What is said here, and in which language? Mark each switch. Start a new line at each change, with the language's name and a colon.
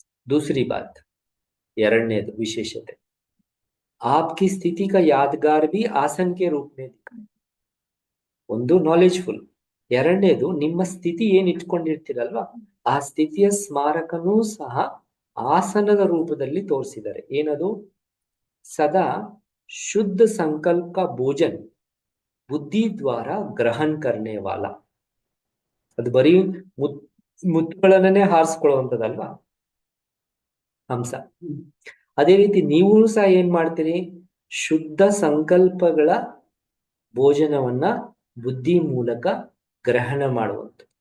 Hindi: दूसरी बात,
Kannada: ಎರಡನೇದು ವಿಶೇಷತೆ,
Hindi: आपकी स्थिति का यादगार भी आसन के रूप में दिखाए.
Kannada: ಒಂದು ನಾಲೆಜ್ಫುಲ್, ಎರಡನೇದು ನಿಮ್ಮ ಸ್ಥಿತಿ ಏನ್ ಇಟ್ಕೊಂಡಿರ್ತೀರಲ್ವಾ ಆ ಸ್ಥಿತಿಯ ಸ್ಮಾರಕನೂ ಸಹ ಆಸನದ ರೂಪದಲ್ಲಿ ತೋರಿಸಿದ್ದಾರೆ. ಏನದು? ಸದಾ ಶುದ್ಧ ಸಂಕಲ್ಪ
Hindi: का भोजन बुद्धि द्वारा ग्रहण करने वाला.
Kannada: ಅದು ಬರೀ ಮುತ್ತುಗಳನ್ನೇ ಹಾರಿಸ್ಕೊಳ್ಳುವಂಥದ್ದಲ್ವಾ ಹಂಸ. ಅದೇ ರೀತಿ ನೀವು ಸಹ ಏನ್ ಮಾಡ್ತೀರಿ? ಶುದ್ಧ ಸಂಕಲ್ಪಗಳ ಭೋಜನವನ್ನ ಬುದ್ಧಿ ಮೂಲಕ ಗ್ರಹಣ ಮಾಡುವಂತ.